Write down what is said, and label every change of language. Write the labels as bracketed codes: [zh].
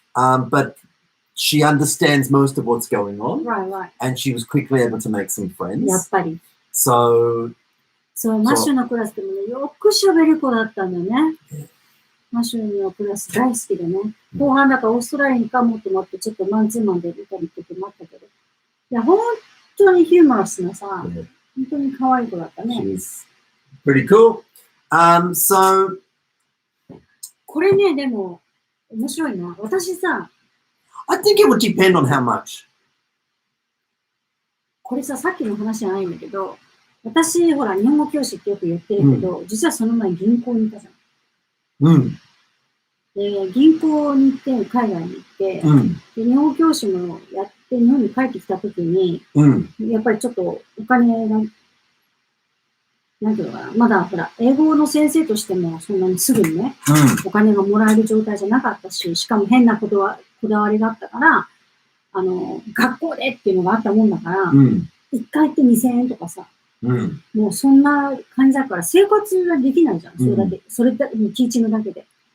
[en] But she understands most of what's going on. Right. And she was quickly able to make some friends. [ja] やっぱり。そう、マッシュのクラスでもね、よく喋る子だったんだよね。マッシュのクラス大好きでね。後半だからオーストラリアに行かもと思って、ちょっとマンツーマンで見たりって時もあったけど。いや、本当にヒューマラスなさ、本当に可愛い子だったね。 [en] She's pretty cool. So [ja] これね、でも、面白いな。私さ、 [en] I think it would depend on how much. [ja] これさ、さっきの話じゃないんだけど、私、ほら、日本語教師ってよく言ってるけど、実はその前銀行にいたじゃん。で、銀行に行って、海外に行って、で日本語教師もやって日本に帰ってきたときに、やっぱりちょっとお金が、なんていうのかな、まだほら、英語の先生としてもそんなにすぐにね、お金がもらえる状態じゃなかったし、しかも変なこだわりがあったから、学校でっていうのがあったもんだから、一回行って2000円とかさ、もうそんな感じだから生活ができないじゃん、それだけ、それだけ、ティーチングだけで。